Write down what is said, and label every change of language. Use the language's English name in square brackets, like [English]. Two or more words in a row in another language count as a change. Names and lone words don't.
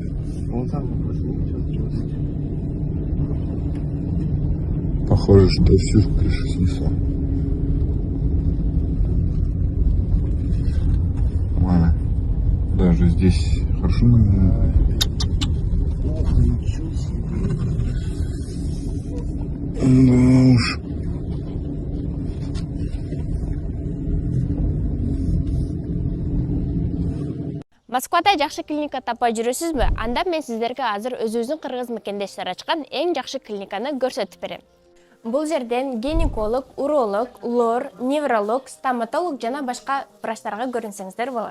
[Russian] Похоже, что всю крышу снесло. А, даже здесь хорошо. Ну уж. [Kyrgyz] Москвада жакшы клиника таппай жүрөсүзбү? Анда мен сиздерге азыр өзүбүздүн кыргыз мекендештер ачкан эң жакшы клиниканы көрсөтүп берем. Бул жерден гинеколог, уролог, лор, невролог, стоматолог жана башка врачтарга көрүнсөңүздөр болот.